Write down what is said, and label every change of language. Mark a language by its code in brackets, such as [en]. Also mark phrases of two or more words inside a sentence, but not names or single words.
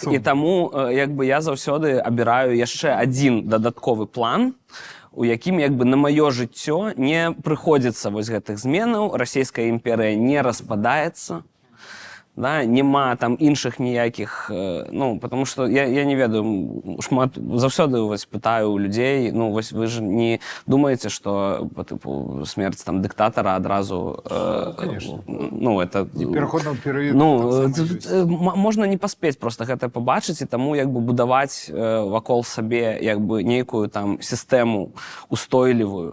[be] І таму як бы я заўсёды абіраю яшчэ адзін дадатковы план, у якім як бы на маё жыццё не прыходзіцца вось гэтых зменаў, расійская імперыя не распадаецца. Да, нема там іншых ніякіх, ну, [ru] потому что [be] я не ведаю, шмат, заўсёды вось пытаю у людзей, ну, вось вы ж не думаеце, што по тыпу смерць там дыктатара адразу, ну, это... І пераходнага перыяду. Ну, можна не паспець просто гэта пабачыць, і таму як бы будаваць вакол сабе як бы нейкую там сістэму устойлівую.